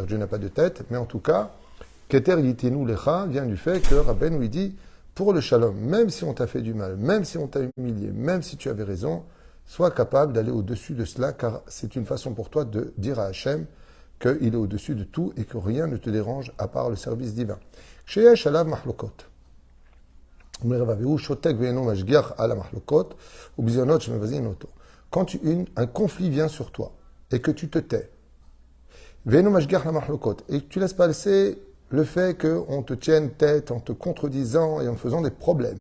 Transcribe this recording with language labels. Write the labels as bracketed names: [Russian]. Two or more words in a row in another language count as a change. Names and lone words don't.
[French] Dieu n'a pas de tête, mais en tout cas, [Hebrew] כתר יתנו לך [French] vient du fait que Rabbeinu lui dit, pour le shalom, même si on t'a fait du mal, même si on t'a humilié, même si tu avais raison, sois capable d'aller au-dessus de cela, car c'est une façon pour toi de dire à Hachem qu'il est au-dessus de tout et que rien ne te dérange à part le service divin. [Hebrew] שיש עליו מחלוקות. [French] Quand un conflit vient sur toi et que tu te tais, et que tu laisses passer le fait qu'on te tienne tête en te contredisant et en faisant des problèmes.